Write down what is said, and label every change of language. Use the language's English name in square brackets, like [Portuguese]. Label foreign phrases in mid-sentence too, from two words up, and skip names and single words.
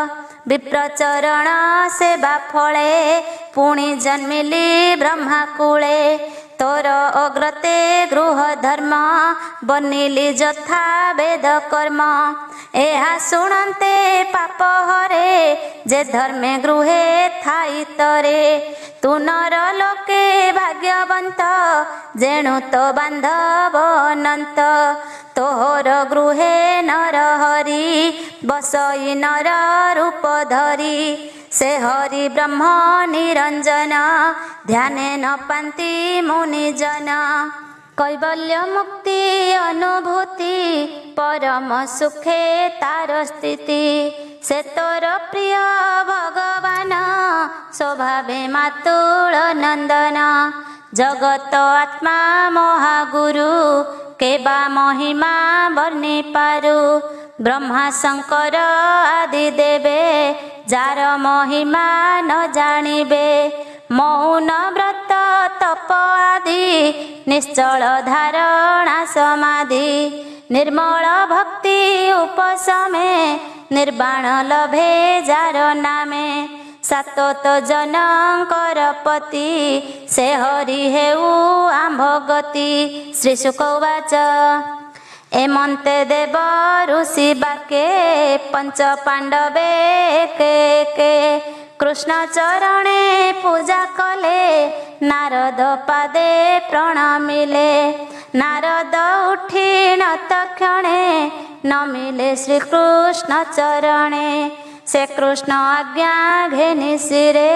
[Odia] ବିପ୍ରଚରଣ ସେବା ଫଳେ ପୁଣି ଜନ୍ମିଲି ବ୍ରହ୍ମାକୂଳେ ତୋର ଅଗ୍ରତେ ଗୃହ ଧର୍ମ ବନିଲି ଯଥା ବେଦ କର୍ମ ଏହା ଶୁଣନ୍ତେ ପାପ ହରେ ଯେ ଧର୍ମେ ଗୃହେ ଥାଇ ତରେ ତୁ ନର ଲୋକେ ଭାଗ୍ୟବନ୍ତ ଯେଣୁ ତୋ ବାନ୍ଧବ ଅନନ୍ତ ତୋହର ଗୃହେ ନର ହରି ବସଇ ନର ରୂପ ଧରି ସେ ହରି ବ୍ରହ୍ମ ନିରଞ୍ଜନ ଧ୍ୟାନେ ନ ପାନ୍ତି ମୁନିଜନ କୈବଲ୍ୟ ମୁକ୍ତି ଅନୁଭୂତି ପରମ ସୁଖେ ତାର ସ୍ଥିତି ସେ ତୋର ପ୍ରିୟ ଭଗବାନ ସ୍ୱଭାବେ ମାତୁଳ ନନ୍ଦନ ଜଗତ ଆତ୍ମା ମହାଗୁରୁ କେବା ମହିମା ବର୍ଣ୍ଣି ପାରୁ ବ୍ରହ୍ମା ଶଙ୍କର ଆଦି ଦେବେ ଯାର ମହିମା ନ ଜାଣିବେ ମୌନ ବ୍ରତ ତପ ଆଦି ନିଶ୍ଚଳ ଧାରଣା ସମାଧି ନିର୍ମଳ ଭକ୍ତି ଉପଶମେ ନିର୍ବାଣ ଲଭେ ଯାର ନାମେ ସାତୋତ ଜନକର ପତି ସେ ହରି ହେଉ ଆମ୍ଭ ଗତି ଶ୍ରୀ ଶୁକବାଚ ଏମନ୍ତେ ଦେବ ଋଷି ବାକେ ପଞ୍ଚ ପାଣ୍ଡବେ କେ କୃଷ୍ଣ ଚରଣେ ପୂଜା କଲେ ନାରଦ ପାଦେ ପ୍ରଣମିଲେ ନାରଦ ଉଠି ତକ୍ଷଣେ ନମିଲେ ଶ୍ରୀକୃଷ୍ଣ ଚରଣେ ସେ କୃଷ୍ଣ ଆଜ୍ଞା ଘେନି ଶିରେ